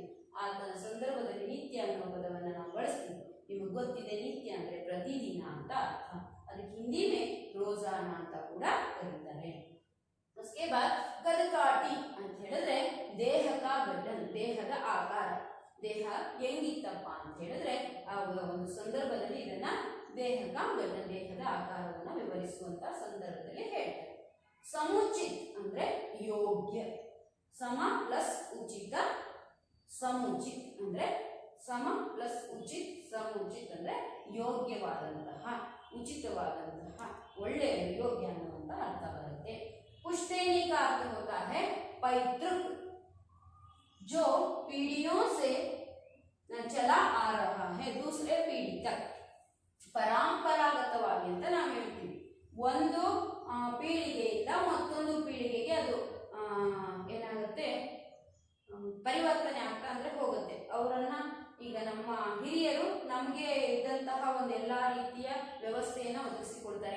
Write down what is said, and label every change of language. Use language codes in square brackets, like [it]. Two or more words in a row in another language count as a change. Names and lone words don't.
[kn] ಆ ಸಂದರ್ಭದಲ್ಲಿ ನಿತ್ಯ ಅನ್ನೋ ಪದವನ್ನು ನಾವು ಬಳಸ್ತೀವಿ. ನಿಮಗೆ ಗೊತ್ತಿದೆ, ನಿತ್ಯ ಅಂದ್ರೆ ಪ್ರತಿದಿನ ಅಂತ ಅರ್ಥ. ಅದಕ್ಕೆ ಹಿಂದಿ [hi] में रोजाना [kn] ಅಂತ ಕೂಡ ಕರೀತಾರೆ. [hi] उसके बाद [kn] ಕದಕಾಟಿ ಅಂತ ಹೇಳಿದ್ರೆ ದೇಹದ ಗಠನ್, ದೇಹದ ಆಕಾರ. ದೇಹ ಹೆಂಗಿತ್ತಪ್ಪ ಅಂತ ಹೇಳಿದ್ರೆ ಆ ಒಂದು ಸಂದರ್ಭದಲ್ಲಿ ಇದನ್ನ ದೇಹದ ಗಠನ್, ದೇಹದ ಆಕಾರವನ್ನು ವಿವರಿಸುವಂತ ಸಂದರ್ಭದಲ್ಲಿ ಹೇಳ್ತಾರೆ. ಸಮುಚಿತ್ ಅಂದ್ರೆ ಯೋಗ್ಯ. ಸಮ ಪ್ಲಸ್ ಉಚಿತ, ಸಮುಚಿತ್ ಅಂದ್ರೆ ಸಮ ಪ್ಲಸ್ ಉಚಿತ್, ಸಮುಚಿತ್ ಅಂದ್ರೆ ಯೋಗ್ಯವಾದಂತಹ, ಉಚಿತವಾದಂತಹ, ಒಳ್ಳೆಯ, ಯೋಗ್ಯ ಅನ್ನುವಂತ ಅರ್ಥ ಬರುತ್ತೆ. [hi] पुश्तैनी का अर्थ होता है पैतृक, जो पीढ़ियों से चला आ रहा है दूसरे पीढ़ी तक. [kn] ಪರಂಪರಾಗತವಾಗಿ ಅಂತ ನಾವು ಹೇಳ್ತೀವಿ. ಒಂದು ಪೀಳಿಗೆಯಿಂದ ಮತ್ತೊಂದು ಪೀಳಿಗೆಗೆ ಅದು ಏನಾಗುತ್ತೆ, ಪರಿವರ್ತನೆ ಆಗ್ತಾ ಅಂದ್ರೆ ಹೋಗುತ್ತೆ. ಅವರನ್ನ ಈಗ ನಮ್ಮ ಹಿರಿಯರು ನಮಗೆ ಇದ್ದಂತಹ ಒಂದು ಎಲ್ಲಾ ರೀತಿಯ ವ್ಯವಸ್ಥೆಯನ್ನು ಒದಗಿಸಿಕೊಡ್ತಾರೆ.